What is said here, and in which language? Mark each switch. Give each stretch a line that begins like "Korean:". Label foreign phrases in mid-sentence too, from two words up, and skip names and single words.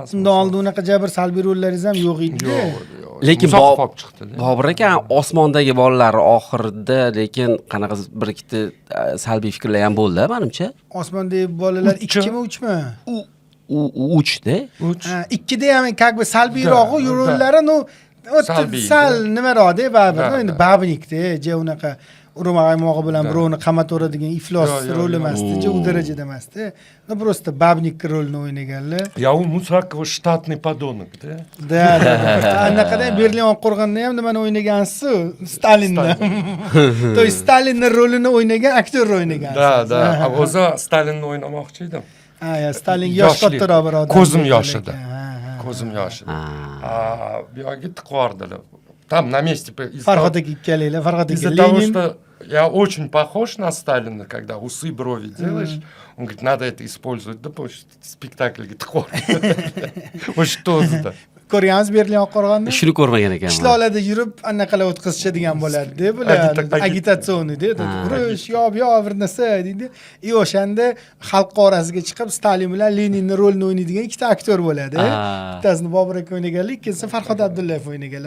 Uzbek: Undan oldin unaqa jabr salbiy rollaringiz ham yo'q edi. Lekin Musoqov olib chiqdi. Bobur aka Osmondagi bolalar oxirida lekin qanaqa bir ikkita salbiy fikrlar ham bo'ldi, menimcha. Osmondagi bolalar 2 mi 3 mi? U 3da. 2da ham
Russian: как бы
Uzbek: salbiyroq rollari, sal nimaroqda baribir, endi babnikda, unaqa urma qaymog'i bilan Da. birovni qamataveradigan iflos Yo, yo, rol yo. emasdi, u darajada emasdi. No просто babnik rolini o'ynaganlar.
Russian: Я у Мусакова штатный подонок, да?
Uzbek: Da. Anaqada Berlin qo'rg'onda ham nimani o'ynagansiz? Stalinni.
Russian: То есть
Uzbek: Stalinning rolini o'ynagan aktyor o'ynagan.
Russian: Да, да.
Uzbek: А o'zi Stalinni o'ynamoqchi edim. Ha, ya Stalin yosh Yoshlik. kattaroq bir odam. Ko'zim bo'lgan yoshida. ekan. Ha, ha. Ko'zim yoshida. Bu yoqqa tiqib yubordilar.
Russian: Там на месте
Uzbek: Farhod aka ikkalanglar, Farhod aka
Russian: из-за того, Lenin. что я очень похож на Сталина, когда усы, брови делаешь, он говорит, надо это использовать. Да, потому что спектакль, говорит, хор. Вот что это?
Uzbek: Ko'rganmiz Berlin qo'rg'onni. Shuni ko'rmagan ekanman. Qishloqlarda yurib anaqalar o'tkazishadigan bo'ladi-da, bular agitatsiyonida, urush, yo'q bir narsa deydi. И o'shanda xalq orasiga chiqib Stalin bilan Leninning rolini o'ynaydigan ikkita aktyor bo'ladi. Bittasini Bobur aka o'ynaganlar, ikkinchisi Farhod Abdullayev o'ynaganlar.